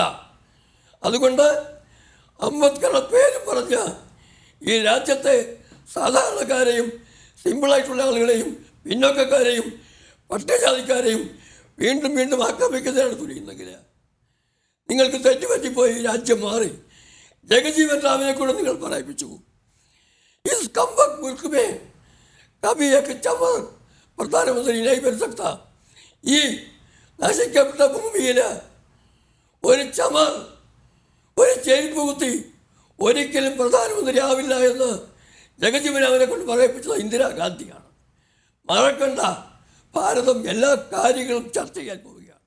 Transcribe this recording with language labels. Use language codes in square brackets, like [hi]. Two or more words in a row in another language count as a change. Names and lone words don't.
[ml] അതുകൊണ്ട് അംബേദ്കറുടെ പേരും പറഞ്ഞ് ഈ രാജ്യത്തെ സാധാരണക്കാരെയും സിമ്പിളായിട്ടുള്ള ആളുകളെയും പിന്നോക്കക്കാരെയും പട്ടികജാതിക്കാരെയും വീണ്ടും വീണ്ടും ആക്രമിക്കുന്നതാണ് തുനിയുന്നെങ്കിൽ നിങ്ങൾക്ക് തെറ്റുപറ്റിപ്പോയി രാജ്യം മാറി. ജഗജീവൻ റാമിനെ കൂടെ നിങ്ങൾ പറയിപ്പിച്ചു. [hi] इस कमबख्त मुल्क में कभी एक चमर പ്രധാനമന്ത്രി नहीं बन सकता. [ml] ഈ നശിക്കപ്പെട്ട ഭൂമിയിൽ ഒരു ചമർ, ഒരു ചെരുപ്പ് കുത്തി ഒരിക്കലും പ്രധാനമന്ത്രി ആവില്ല എന്ന് ജഗജീവൻ റാമിനെ കൊണ്ട് പറയിപ്പിച്ചത് ഇന്ദിരാഗാന്ധിയാണ്. മറക്കണ്ട, ഭാരതം എല്ലാ കാര്യങ്ങളും ചർച്ച ചെയ്യാൻ പോകും.